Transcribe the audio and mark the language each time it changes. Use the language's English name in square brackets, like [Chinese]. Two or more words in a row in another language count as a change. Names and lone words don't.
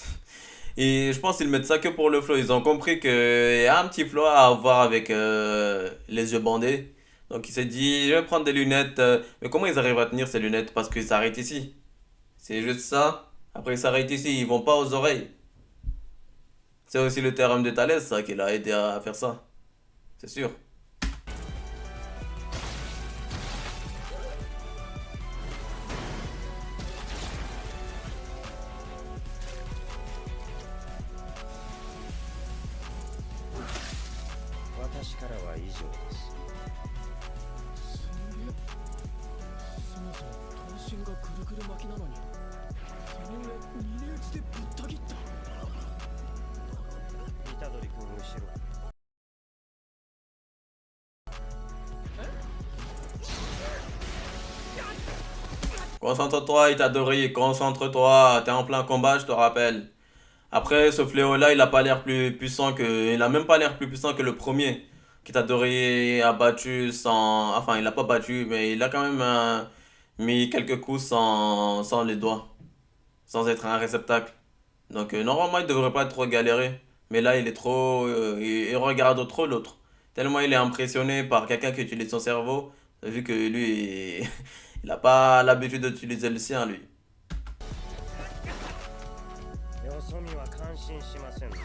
[French] Et je pense qu'ils mettent ça que pour le flow. Ils ont compris qu'il y a un petit flow à avoir avec les yeux bandés. Donc il s'est dit, je vais prendre des lunettes. Mais comment ils arrivent à tenir ces lunettes? Parce qu'ils s'arrêtent ici. C'est juste ça. Après ils s'arrêtent ici, ils vont pas aux oreilles. C'est aussi le théorème de Thalès, ça, qui l'a aidé à faire ça. C'est sûr. [Japanese] 私からは以上です。すんげえ。そもそも頭身がぐるぐる巻きなのに、その上峰打ちでぶった切った。虎杖君後ろ。 [French] Concentre-toi, Itadori, concentre-toi. T'es en plein combat, je te rappelle. Après, ce fléau-là, il a pas l'air plus puissant que. Il a même pas l'air plus puissant que le premier. Qu'Itadori a battu sans. Enfin, il a pas battu, mais il a quand même mis quelques coups sans les doigts. Sans être un réceptacle. Donc, normalement, il devrait pas trop galérer. Mais là, il est trop. Il regarde trop l'autre. Tellement il est impressionné par quelqu'un qui utilise son cerveau. Vu que lui, il a pas l'habitude d'utiliser le sien, lui. [Japanese] よそ見は感心しませんね。